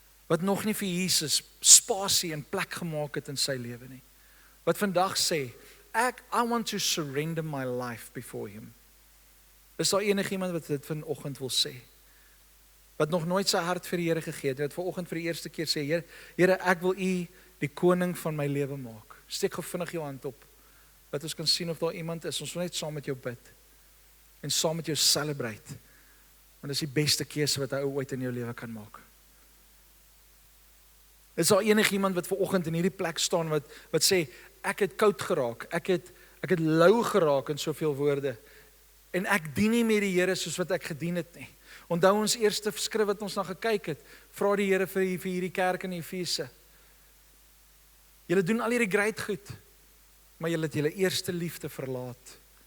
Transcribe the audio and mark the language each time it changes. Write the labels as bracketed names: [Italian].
[Afrikaans] Wat nog nie vir Jesus spasie en plek gemaak het in sy lewe nie? Wat vandag sê, [English] I want to surrender my life before him. [Afrikaans] Is daar enigiemand wat dit vanoggend wil sê? Wat nog nooit sy hart vir die Here gegee het, wat vanoggend vir die eerste keer sê, Here, ek wil U die koning van my lewe maak. Steek gou vinnig jou hand op, dat ons kan sien of daar iemand is. Ons wil net saam met jou bid en saam met jou celebrate. Want dis die beste keuse wat hy ooit in jou lewe kan maak. Is daar enigiemand wat vanoggend in hierdie plek staan wat sê, ek het koud geraak, ek het lou geraak in soveel woorde, en ek dien nie meer die Here soos wat ek gedien het nie. Onthou ons eerste skrif wat ons na gekyk het, vra die Here vir hierdie kerk in Efese. Julle doen al hierdie great goed, maar julle het julle eerste liefde verlaat.